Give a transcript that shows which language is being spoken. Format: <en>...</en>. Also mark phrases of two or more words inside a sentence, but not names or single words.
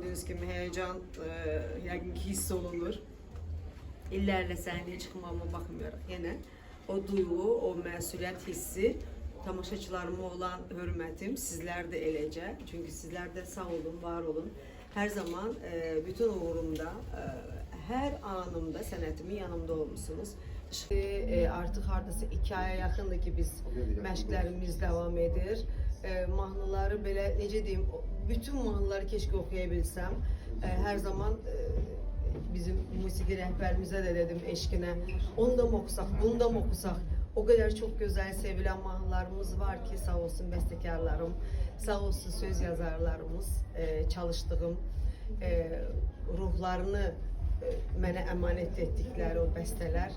<tr>gördüğünüz gibi</tr> <az>heyecan yəqin ki hiss olunur. İllərlə səhnəyə çıxmama baxmayaraq yenə o duyğu, o məsuliyyət hissi, tamaşaçılarıma olan hörmətim, sizlər də eləcə. Çünki sizlər də sağ olun, var olun. Hər zaman bütün uğurumda, hər anımda sənətimin yanımda olmuşsunuz. Artıq hardasa 2 aya yaxındır ki biz məşqlərimiz davam edir. Mahnıları belə necə deyim, bütün mahnıları</az> <tr>keşke okuyabilsem. Her zaman bizim musiki rehberimizə də dedim eşkinə, onu da mı okusak, bunu da mı okusak? O kadar çok güzel sevilen mahnılarımız var ki sağ olsun bestekarlarım, sağ olsun söz yazarlarımız, çalıştığım,</tr> <az>ruhlarını mənə emanet etdikləri o bəstələr.</az>